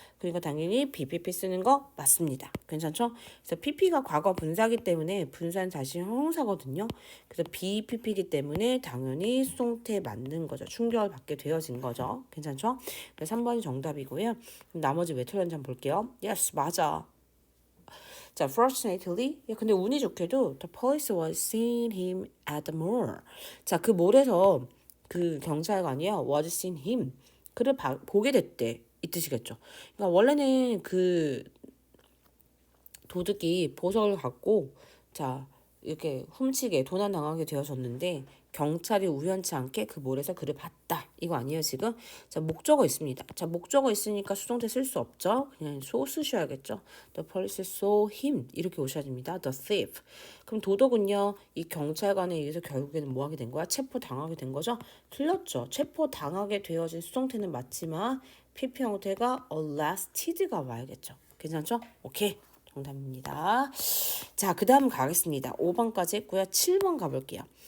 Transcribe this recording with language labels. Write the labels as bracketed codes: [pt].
[ko] 그러니까 당연히 BPP 쓰는 거 맞습니다. 괜찮죠? 그래서 PP가 과거 분사기 때문에 분사는 다시 형용사거든요. 그래서 BPP이기 때문에 당연히 수동태 맞는 거죠. 충격을 받게 되어진 거죠. 괜찮죠? 그래서 3번이 정답이고요. 그럼 나머지 왜 틀렸는지 한번 볼게요. Yes, 맞아. [en] 자, fortunately, 야, [ko] 근데 운이 좋게도 [en] the police was seeing him at the mall. [ko] 자, 그 몰에서 그 경찰관이요, [en] was seeing him. [ko] 그를 보게 됐대. 이 뜻이겠죠. 그러니까 원래는 그 도둑이 보석을 갖고 자 이렇게 훔치게 도난당하게 되어졌는데 경찰이 우연치 않게 그 몰에서 그를 봤다. 이거 아니에요 지금? 자, 목적어 있습니다. 자, 목적어 있으니까 수동태 쓸 수 없죠. 그냥 so 쓰셔야겠죠. [en] The police saw him [ko] 이렇게 오셔야 됩니다. [en] The thief. [ko] 그럼 도둑은요 이 경찰관에 의해서 결국에는 뭐 하게 된 거야? 체포당하게 된 거죠? 틀렸죠. 체포당하게 되어진 수동태는 맞지만 PP 형태가 arrested가 와야겠죠. 괜찮죠? 오케이. 정답입니다. 자, 그 다음 가겠습니다. 5번까지 했고요. 7번 가볼게요.